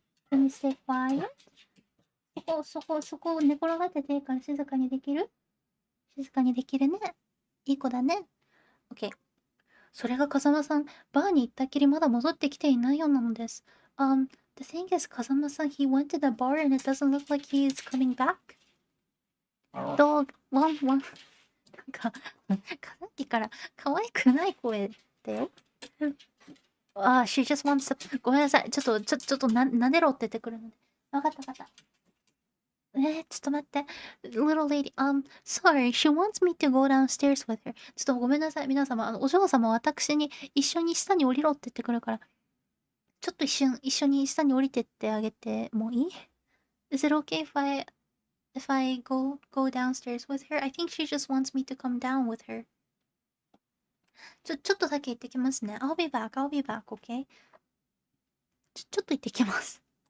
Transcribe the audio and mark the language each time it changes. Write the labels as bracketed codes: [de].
[en] Can you stay quiet? [ja] そこを寝転がってていいから静かにできる？静かにできるね。いい子だね。OK。それが風間さん、バーに行ったきりまだ戻ってきていないようなのです。 [en] The thing is, 風間さん、he went to the bar and it doesn't look like he is coming back. Dog, one. [ja] なんか、さっきから可愛くない声だよ。 [en] she just wants to... [ja] ごめんなさい。ちょっと撫でろって言ってくるので。わかった。ちょっと待って。 [en] Little lady, sorry, she wants me to go downstairs with her. [ja] ちょっとごめんなさい、皆様。お嬢様、私に一緒に下に降りろって言ってくるから、ちょっと一緒に下に降りてってあげてもいい？ [en] Is it okay if I go downstairs with her? I think she just wants me to come down with her. [ja] ちょっとだけ行ってきますね。 [en] I'll be back, okay? [ja] ちょっと行ってきます。